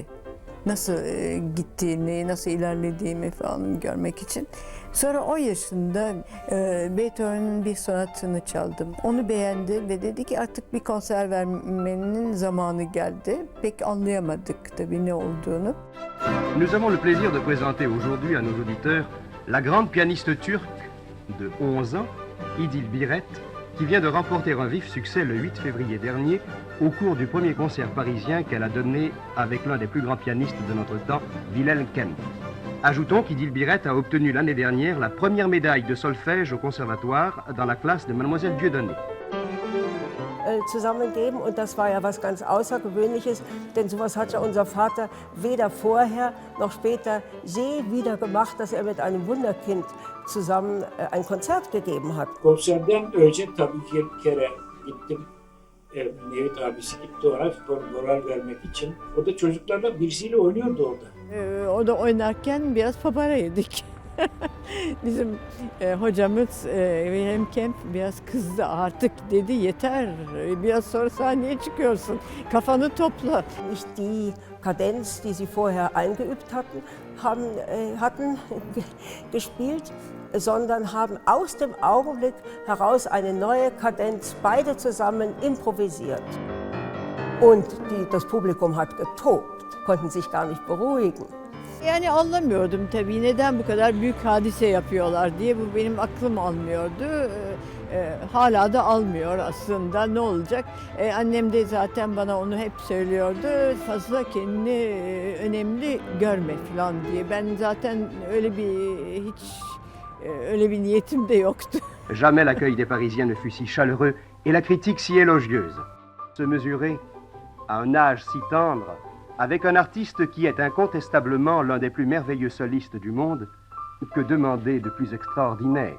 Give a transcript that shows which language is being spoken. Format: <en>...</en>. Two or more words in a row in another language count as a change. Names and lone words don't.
<tr>Nasıl gittiğini, nasıl ilerlediğimi falan görmek için. Sonra 10 yaşında Beethoven'ın bir sonatını çaldım. Onu beğendi ve dedi ki artık bir konser vermenin zamanı geldi. Pek anlayamadık tabii ne olduğunu.</tr> <fr>Nous avons le plaisir de présenter aujourd'hui à nos auditeurs la grande pianiste turque de 11 ans, İdil Biret, qui vient de remporter un vif succès le 8 février dernier au cours du premier concert parisien qu'elle a donné avec l'un des plus grands pianistes de notre temps, Wilhelm Kempf. Ajoutons qu'Idil Biret a obtenu l'année dernière la première médaille de solfège au conservatoire dans la classe de Mademoiselle Dieudonné.</fr> <de>Zusammengeben und das war ja was ganz Außergewöhnliches, denn sowas hat ja unser Vater weder vorher noch später je wieder gemacht, dass er mit einem Wunderkind zusammen ein Konzert gegeben hat.</de> <tr>Konserden önce tabii ki bir kere gittim. Nevit abisi gitti ona moral vermek için. O da çocuklarla birisiyle oynuyordu orada. O da oynarken biraz papara yedik. Bizim hocamız Wilhelm Kempf biraz kızdı artık dedi yeter biraz sonra sahneye çıkıyorsun kafanı topla.</tr> <de>Nicht die Kadenz, die sie vorher eingeübt hatten gespielt, sondern haben aus dem Augenblick heraus eine neue Kadenz beide zusammen improvisiert. Und das Publikum hat getobt, konnten sich gar nicht beruhigen.</de> <tr>Yani anlamıyordum tabii neden bu kadar büyük hadise yapıyorlar diye, bu benim aklım almıyordu. Hala da almıyor aslında, ne olacak? Annem de zaten bana onu hep söylüyordu, fazla kendini önemli görme falan diye. Ben zaten öyle bir niyetim de yoktu.</tr> <fr>Jamais l'accueil des Parisiens ne fut si chaleureux et la critique si élogieuse. Se mesurer à un âge si tendre avec un artiste qui est incontestablement l'un des plus merveilleux solistes du monde, que demander de plus extraordinaire?</fr>